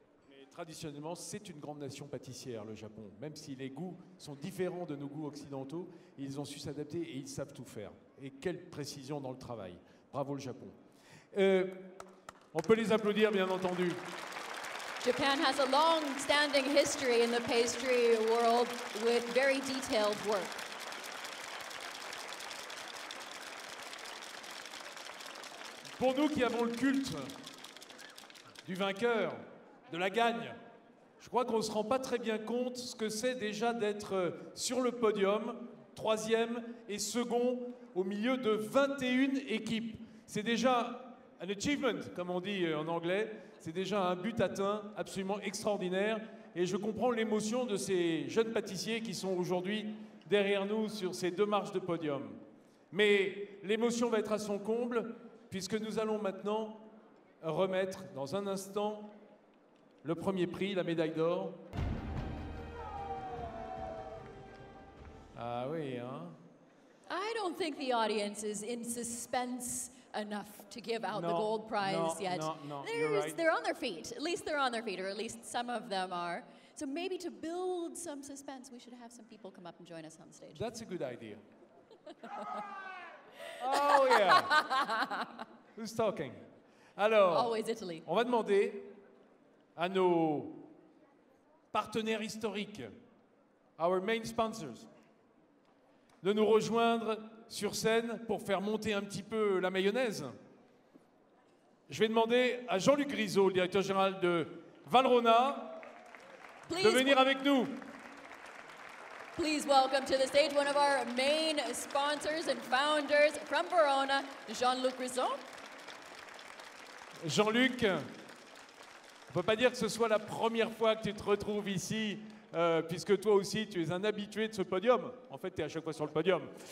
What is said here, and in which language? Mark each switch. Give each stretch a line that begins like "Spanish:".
French: Mais traditionnellement, c'est une grande nation pâtissière, le Japon. Même si les goûts sont différents de nos goûts occidentaux, ils ont su s'adapter et ils savent tout faire. Et quelle précision dans le travail. Bravo le Japon. On peut les applaudir, bien entendu.
English: Japan has a long-standing history in the pastry world with very detailed work.
French: Pour nous qui avons le culte du vainqueur, de la gagne, je crois qu'on ne se rend pas très bien compte ce que c'est déjà d'être sur le podium, troisième et second au milieu de 21 équipes. C'est déjà un achievement, comme on dit en anglais. C'est déjà un but atteint absolument extraordinaire. Et je comprends l'émotion de ces jeunes pâtissiers qui sont aujourd'hui derrière nous sur ces 2 marches de podium. Mais l'émotion va être à son comble, puisque nous allons maintenant remettre dans un instant le premier prix, la médaille d'or. Ah oui, hein?
English: I don't think the audience is in suspense enough to give out the gold prize yet. No, you're right. They're on their feet. At least they're on their feet, or at least some of them are. So maybe to build some suspense, we should have some people come up and join us on stage. That's a good idea. Oh yeah. Who's talking?
French: Alors,
English: Always Italy.
French: on va demander à nos partenaires historiques,
English: our main sponsors,
French: de nous rejoindre sur scène pour faire monter un petit peu la mayonnaise. Je vais demander à Jean-Luc Grisot, le directeur général de Valrhona, de venir avec nous.
English: Please welcome to the stage one of our main sponsors and founders from Verona, Jean-Luc Grisot.
French: Jean-Luc, on ne peut pas dire que ce soit la première fois que tu te retrouves ici, puisque toi aussi, tu es un habitué de ce podium. En fait, tu es à chaque fois sur le podium.